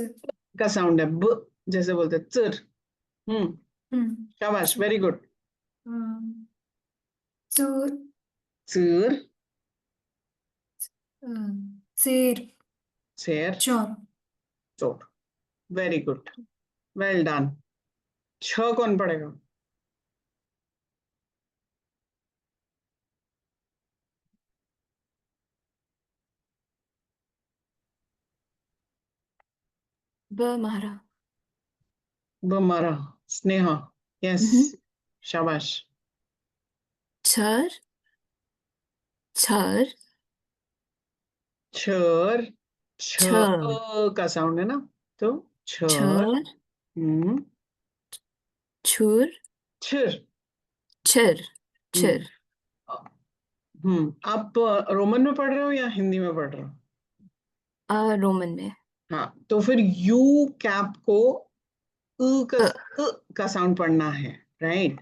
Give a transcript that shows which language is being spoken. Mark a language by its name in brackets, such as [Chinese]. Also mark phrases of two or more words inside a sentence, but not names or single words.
[Hindi] का साउंड है. ब जैसे बोलते हैं चर. शाबाश. [English] very good. [Hindi] सर चर. शेर. शेर चोर चोर. [English] Very good. Well done. [Hindi] छ कौन पढ़ेगा? Bamara. बमारा. स्नेहा. Yes. शाबाश. Char. Char. छर. छ Char. का साउंड है ना, तो छर. Char. हम्म. Chur. छिर. Chir. Chir. आप रोमन में पढ़ रहे हो या हिंदी में पढ़ रहे हो? Roman में. हाँ, तो फिर यू कैप को का साउंड पढ़ना है, राइट?